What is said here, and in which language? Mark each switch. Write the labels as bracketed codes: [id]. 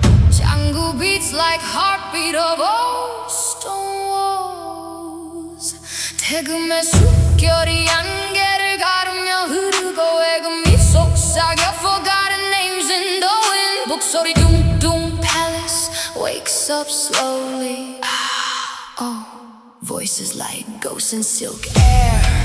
[en] 장구 beats like heartbeat of old stone walls. [ko] 대금의 숨결이 안개를 가르며 흐르고 해금이 속삭여 [en] forgotten names in the wind. [ko] 목소리 둥둥 [en] palace wakes up slowly. Oh, voices like ghosts in silk air.